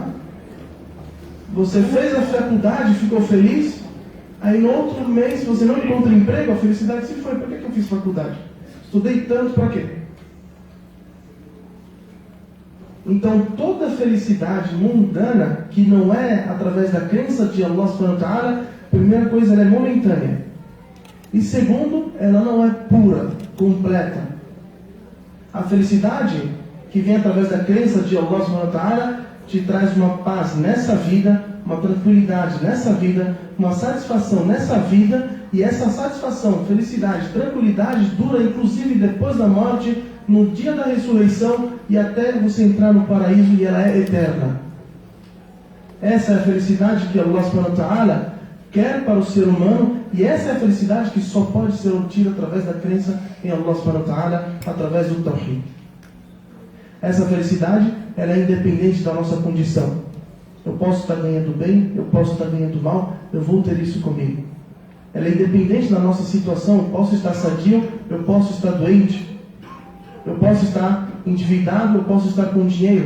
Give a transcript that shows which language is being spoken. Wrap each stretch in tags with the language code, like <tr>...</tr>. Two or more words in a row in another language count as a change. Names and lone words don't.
<pt>Você fez a faculdade, ficou feliz, aí no outro mês você não encontra emprego, a felicidade se foi. Por que eu fiz faculdade? Estudei tanto para quê? Então toda felicidade mundana, que não é através da crença de</pt> <ar>الله سبحانه وتعالى,</ar> <pt>primeira coisa, ela é momentânea. E segundo, ela não é pura, completa. A felicidade que vem através da crença de</pt> <ar>الله سبحانه وتعالى</ar> <pt>te traz uma paz nessa vida, uma tranquilidade nessa vida, uma satisfação nessa vida, e essa satisfação, felicidade, tranquilidade dura inclusive depois da morte, no dia da ressurreição e até você entrar no paraíso, e ela é eterna. Essa é a felicidade que</pt> <ar>الله سبحانه وتعالى</ar> <pt>quer para o ser humano, e essa é a felicidade que só pode ser obtida através da crença em</pt> <ar>الله سبحانه وتعالى,</ar> <pt>através do Tawhid. Essa felicidade, ela é independente da nossa condição. Eu posso estar ganhando bem, eu posso estar ganhando mal, eu vou ter isso comigo. Ela é independente da nossa situação. Eu posso estar sadio, eu posso estar doente, eu posso estar endividado, eu posso estar com dinheiro.</pt>